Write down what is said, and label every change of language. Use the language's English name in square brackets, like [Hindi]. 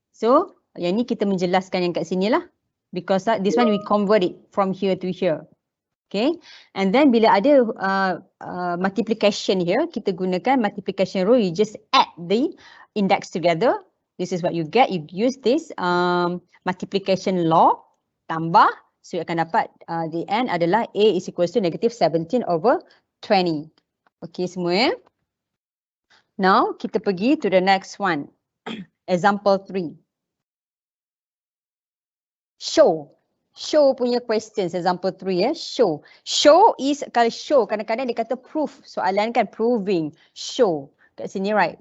[English] So [Malay] yang ni kita menjelaskan yang kat sini lah. [English] Because this one we convert it from here to here. Okay. And then [Malay] bila ada [English] multiplication here, [Malay] kita gunakan [English] multiplication rule. You just add the index together. This is what you get. You use this multiplication law. [Malay] Tambah. [English] So you [Malay] akan dapat [English] the end adalah A is equals to negative 17 over 20. [Malay] Okay semua ya. [English] Now [Malay] kita pergi [English] to the next one. Example 3. Show. Show [Malay] punya [English] questions. Example 3 ya. Show. Show is, [Malay] kalau show kadang-kadang dia kata proof. Soalan kan proving. Show. Kat sini right.